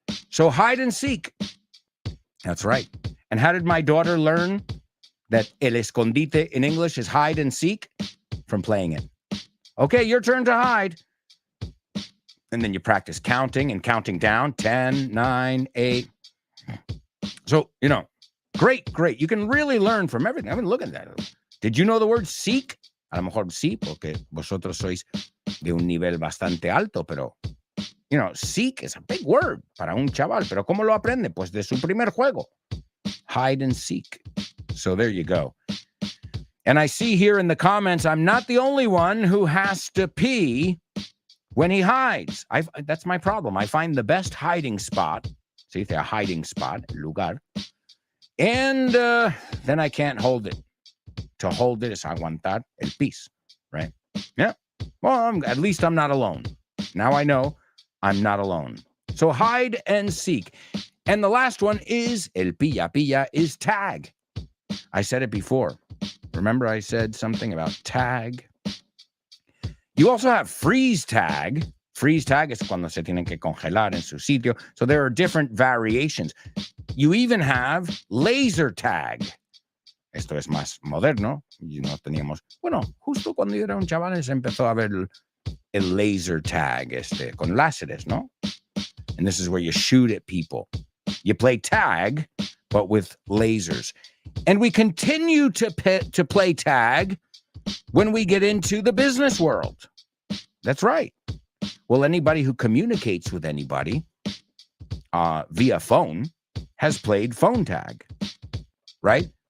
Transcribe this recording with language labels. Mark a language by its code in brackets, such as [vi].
[en] So hide and seek. That's right. And how did my daughter learn that [es] el escondite [en] in English is hide and seek? From playing it. Okay, your turn to hide. And then you practice counting and counting down. 10, 9, 8. So, great. You can really learn from everything. I've been looking at that. Did you know the word seek? [es] A lo mejor sí, porque vosotros sois de un nivel bastante alto, pero, [en] seek is a big word [es] para un chaval. Pero ¿cómo lo aprende? Pues de su primer juego. Hide and seek. [en] So there you go. And I see here in the comments, I'm not the only one who has to pee when he hides. That's my problem. I find the best hiding spot. See, a hiding spot, lugar. And then I can't hold it. To hold it is [es] aguantar el pis, [en] right? Yeah. Well, at least I'm not alone. Now I know I'm not alone. So hide and seek. And the last one is [es] el pilla [en] is tag. I said it before. Remember I said something about tag? You also have freeze tag. Freeze tag is [es] cuando se tienen que congelar en su sitio. [en] So there are different variations. You even have laser tag. [es] Esto es más moderno. Y no teníamos... Bueno, justo cuando yo era un chaval se empezó a ver el laser tag con láseres, ¿no? [en] And this is where you shoot at people. You play tag, but with lasers. And we continue to play tag when we get into the business world. That's right. Well, anybody who communicates with anybody via phone has played phone tag, right?